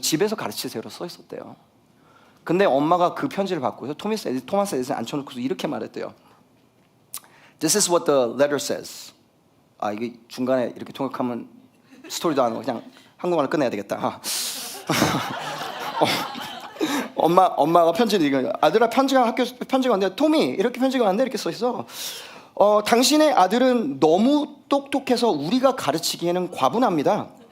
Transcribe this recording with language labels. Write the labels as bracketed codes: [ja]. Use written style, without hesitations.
[ko] 집에서 가르치세요로 써 있었대요. 근데 엄마가 그 편지를 받고서 토마스 에디슨 앉혀놓고서 이렇게 말했대요. [en] This is what the letter says. [ko] 이게 중간에 이렇게 통역하면 스토리도 안 하고 그냥 한국말로 끝내야 되겠다. 엄마가 편지를 읽어요. 아들아 편지가 왔는데 토미 이렇게 편지가 왔는데 이렇게 써 있어. 당신의 아들은 너무 똑똑해서 우리가 가르치기에는 과분합니다.